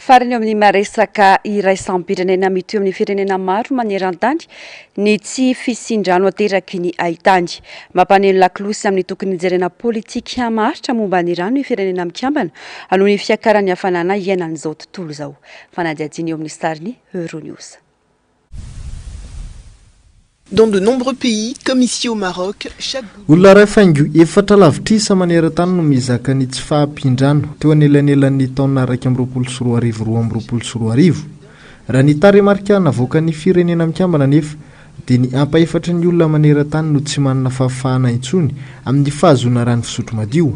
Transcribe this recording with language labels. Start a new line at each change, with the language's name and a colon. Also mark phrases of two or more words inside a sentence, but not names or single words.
Malagasy: farany eo amin'ny maresaka iraisam-pirenena mito eo amin'ny firenena maro maneran-tany ny tsy fisindrano ateraky ny ahitany mampaneno laklosy amin'ny tokony jerena politika maritra momba ny rano ny firenena mikambana aloha ny fiakaran'ny hafanana iainan'izao tontolo izao fanadiadiany eo amin'ny sariny Euronews.
French: Dans de nombreux pays, comme ici au Maroc, chaque...
Malagasy: olona ray faingo efatra lavitrisa maneran-tany no mizaka ny tsy fahampindrano teo anelanelan'ny taona 2022 raha ny taremarika navoaka ny firenena mikambana nefa dia ny ampaefatra ny olona maneran-tany no tsy manana fahafahana intsony amin'ny fahazona rany fisotro madio.